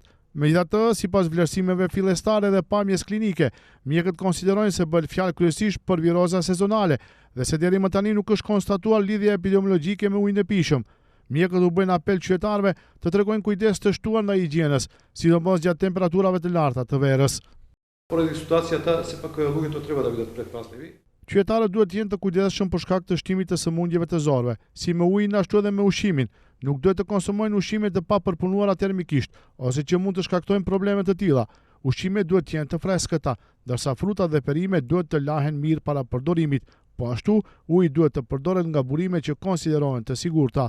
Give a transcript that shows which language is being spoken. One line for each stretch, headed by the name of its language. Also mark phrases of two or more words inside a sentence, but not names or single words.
Albanian: Megjithatë, sipas vlerësimeve fillestare dhe pamjes klinike, mjekët konsiderojnë se bëhet fjalë kryesisht për viroza sezonale dhe se deri më tani nuk është konstatuar lidhje epidemiologjike me ujin e pijshëm. Mjekët u bëjnë apel qytetarëve të tregojnë kujdes të shtuar ndaj higjienës, sidomos gjatë temperaturave të larta të verës.
Macedonian: Поради ситуацията, сепак луѓето треба да бидат предпазливи.
Albanian: Qytetarët duhet të jenë të kujdesshëm për shkak të shtimit të sëmundjeve të zorrëve, si me ujin ashtu edhe me ushqimin. Nuk duhet të konsumojnë ushqime të papërpunuara termikisht, ose që mund të shkaktojnë probleme të tilla. Ushqimet duhet të jenë të freskëta, ndërsa frutat dhe perimet duhet të lahen mirë para përdorimit, po ashtu uji duhet të përdoret nga burime që konsiderohen të sigurta.